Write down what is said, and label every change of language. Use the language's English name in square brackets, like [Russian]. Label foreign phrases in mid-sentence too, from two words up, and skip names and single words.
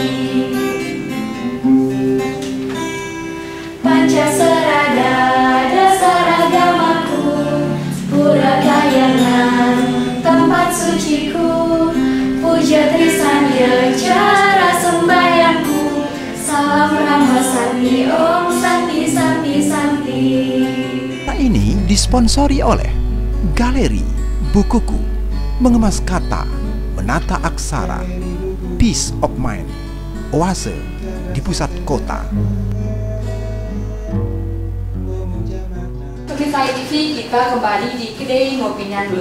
[Indonesian] Pancasarada dasar agamaku, pura kayangan tempat suciku, puja trisanya cara sembahyangku, salam Rama Santi, [Sanskrit] Om Santi Santi Santi. [Indonesian] Ini disponsori oleh Galeri Bukuku, mengemas kata, menata aksara, [English] Peace of Mind, [Indonesian] Oase di pusat kota. Pemirsa TV, kita kembali di kedai ngopi Nyangguh.